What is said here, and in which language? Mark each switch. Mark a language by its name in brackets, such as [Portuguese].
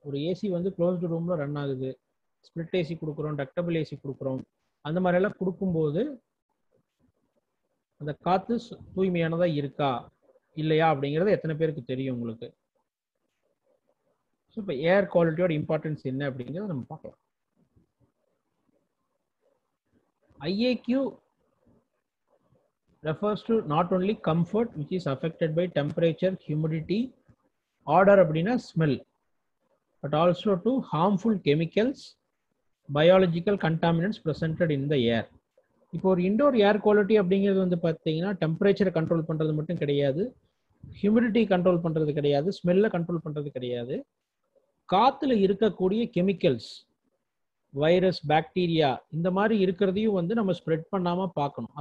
[Tamil] ஒரு ஏசி வந்து க்ளோஸ்டு ரூம்ல ரன் ஆகுது, ஸ்பிளிட் ஏசி கொடுக்குறோம், டக்டபிள் ஏசி கொடுக்குறோம், அந்த மாதிரி எல்லாம் கொடுக்கும்போது அந்த காத்து தூய்மையானதா இருக்கா இல்லையா அப்படிங்கிறது எத்தனை பேருக்கு தெரியும் உங்களுக்கு? ஸோ இப்போ ஏர் குவாலிட்டியோட இம்பார்ட்டன்ஸ் என்ன அப்படிங்கிறத நம்ம பார்க்கலாம். [English] IAQ refers to not only comfort which is affected by temperature, humidity, odor [Tamil] அப்படின்னா [English] smell, but also to harmful chemicals, biological contaminants presented in the air. [Tamil] இப்போ ஒரு இண்டோர் ஏர் குவாலிட்டி அப்படிங்கிறது வந்து பார்த்தீங்கன்னா டெம்பரேச்சரை கண்ட்ரோல் பண்ணுறது மட்டும் கிடையாது, ஹியூமிடிட்டி கண்ட்ரோல் பண்ணுறது கிடையாது, ஸ்மெல்லை கண்ட்ரோல் பண்ணுறது கிடையாது, காற்றுல இருக்கக்கூடிய கெமிக்கல்ஸ், வைரஸ், பாக்டீரியா இந்த மாதிரி இருக்கிறதையும் வந்து நம்ம ஸ்ப்ரெட் பண்ணாமல் பார்க்கணும்.